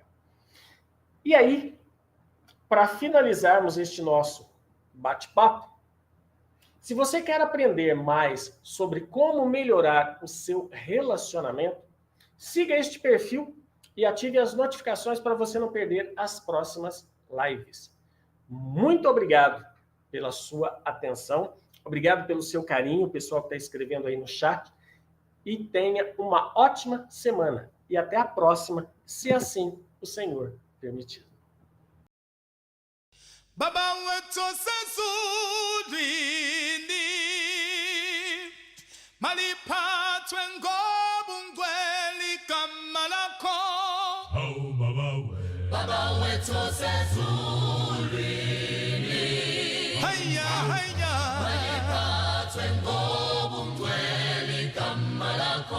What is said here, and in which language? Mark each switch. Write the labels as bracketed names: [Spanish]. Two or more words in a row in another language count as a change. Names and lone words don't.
[Portuguese] E aí, para finalizarmos este nosso bate-papo, se você quer aprender mais sobre como melhorar o seu relacionamento, siga este perfil e ative as notificações para você não perder as próximas lives. Muito obrigado pela sua atenção, obrigado pelo seu carinho, o pessoal que está escrevendo aí no chat, e tenha uma ótima semana. E até a próxima, se assim o Senhor permitir. [Zulu] Baba wetu sezulwini maliphathwe ngobungcwele igama lakho. Oh Baba wetu sezulwini haya haya maliphathwe ngobungcwele igama lakho.